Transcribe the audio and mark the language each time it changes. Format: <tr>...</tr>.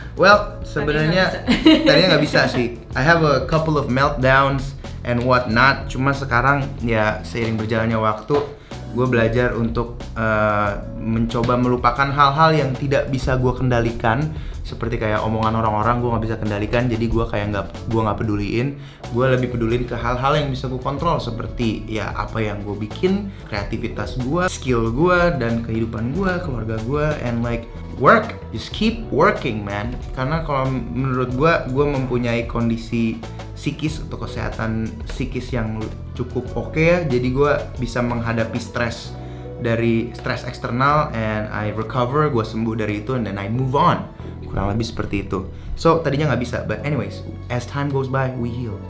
<id>Well, sebenarnya tadinya nggak bisa sih.</id> <en>I have a couple of meltdowns and whatnot.</en> <id>Cuma sekarang ya seiring berjalannya waktu, gue belajar untuk mencoba melupakan hal-hal yang tidak bisa gue kendalikan, seperti kayak omongan orang-orang gue nggak bisa kendalikan, jadi gue kayak nggak peduliin. Gue lebih pedulin ke hal-hal yang bisa gue kontrol, seperti ya apa yang gue bikin, kreativitas gue, skill gue, dan kehidupan gue, keluarga gue,</id> <en>and like work, just keep working man.</en> <id>Karena kalau menurut gue mempunyai kondisi psikis atau kesehatan psikis yang cukup oke ya, jadi gue bisa menghadapi stres dari stres eksternal,</id> <en>and I recover,</en> <id>gue sembuh dari itu,</id> <en>and then I move on.</en> <id>Kurang lebih seperti itu.</id> <en>So</en> <id>tadinya nggak bisa,</id> <en>but anyways, as time goes by, we heal.</en>